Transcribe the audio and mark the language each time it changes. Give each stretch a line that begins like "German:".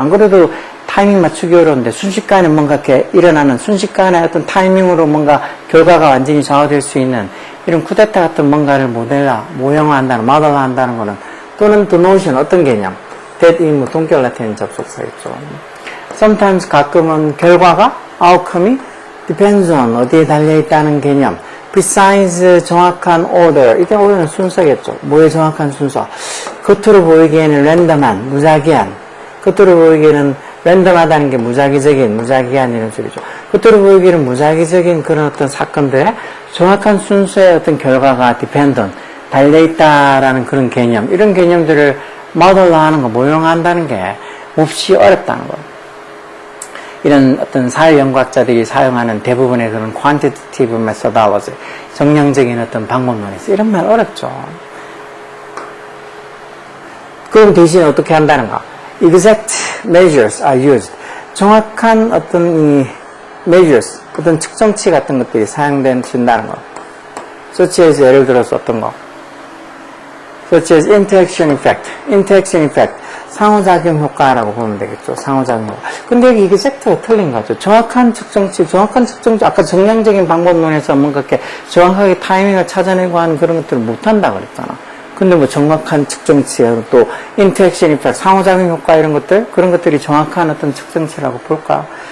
Korean: 안 그래도 타이밍 맞추기 어려운데 순식간에 뭔가 이렇게 일어나는 순식간에 어떤 타이밍으로 뭔가 결과가 완전히 좌우될 수 있는 이런 쿠데타 같은 뭔가를 모형화한다는, 모델화한다는 거는 또는
English: the notion,
Korean: 어떤 개념? that 이 동격 라틴 접속사겠죠. sometimes 가끔은 결과가, outcome이
English: depends on,
Korean: 어디에 달려있다는 개념.
English: precise,
Korean: 정확한
English: order.
Korean: 이게 order는 순서겠죠. 뭐의 정확한 순서? 겉으로 보이기에는 랜덤한, 무작위한. 겉으로 보이기에는 랜덤하다는 게 무작위한 이런 소리죠. 겉으로 보이기에는 무작위적인 그런 어떤 사건들의 정확한 순서의 어떤 결과가
English: depend on,
Korean: 달려있다라는 그런 개념. 이런 개념들을 모델화하는 거, 모형화한다는 게 몹시 어렵다는 거예요. 이런 어떤 사회연구학자들이 사용하는 대부분의 그런
English: quantitative methodology,
Korean: 정량적인 어떤 방법론에서 이런 말 어렵죠. 그럼 대신 어떻게 한다는가?
English: Exact measures are used.
Korean: 정확한 어떤 이 measures, 어떤 측정치 같은 것들이 사용된다는 거. such as 예를 들어서 어떤 거?
English: such as interaction effect.
Korean: 상호작용 효과라고 보면 되겠죠. 상호작용 효과. 근데 여기 이게 섹터가 틀린 거죠. 정확한 측정치, 아까 정량적인 방법론에서 뭔가 이렇게 정확하게 타이밍을 찾아내고 하는 그런 것들을 못한다 그랬잖아. 근데 뭐 정확한 측정치, 또 인터랙션 이펙트, 상호작용 효과 이런 것들, 그런 것들이 정확한 어떤 측정치라고 볼까?